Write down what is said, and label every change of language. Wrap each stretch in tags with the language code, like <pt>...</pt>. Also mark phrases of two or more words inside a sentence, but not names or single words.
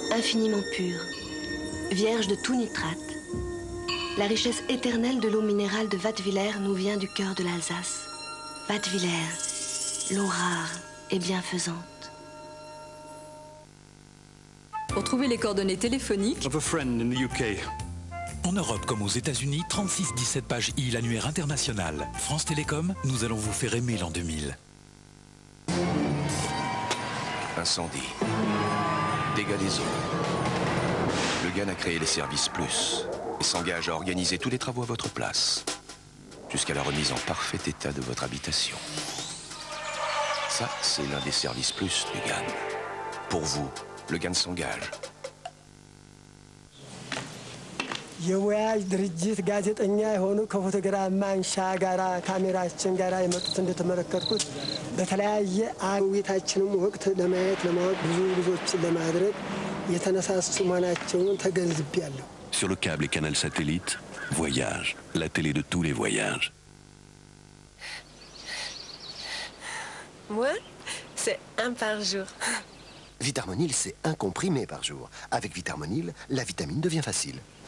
<fr>Infiniment pure, vierge de tout nitrate. La richesse éternelle de l'eau minérale de Wattwiller nous vient du cœur de l'Alsace. Wattwiller, l'eau rare et bienfaisante. Pour trouver les coordonnées téléphoniques,</fr> <en>Of a friend in the UK.</en> <fr>En Europe comme aux États-Unis, 3617 pages I, l'annuaire international. France Télécom, nous allons vous faire aimer l'an 2000. Incendie. Dégâts des eaux. Le GAN a créé les services plus et s'engage à organiser tous les travaux à votre place, jusqu'à la remise en parfait état de votre habitation. Ça, c'est l'un des services plus du GAN. Pour vous, le GAN s'engage.</fr> <am>የወያጅ ድርጅት ጋዜጠኛ የሆኑ ከፎቶግራፍ ማንሻ ጋራ ካሜራችን ጋራ የመጡት እንደተመለከትኩት በተለያየ አዊታችንም ወቅት ለማየት ለማወቅ ብዙ ብዙዎችን ለማድረግ የተነሳሱ መሆናቸውን ተገንዝቤያለሁ።</am> <fr>Sur le câble et canal satellite, Voyage, la télé de tous les voyages. Moi, c'est un par jour. Vitarmonil, c'est un comprimé par jour. Avec Vitarmonil, la vitamine devient facile.</fr>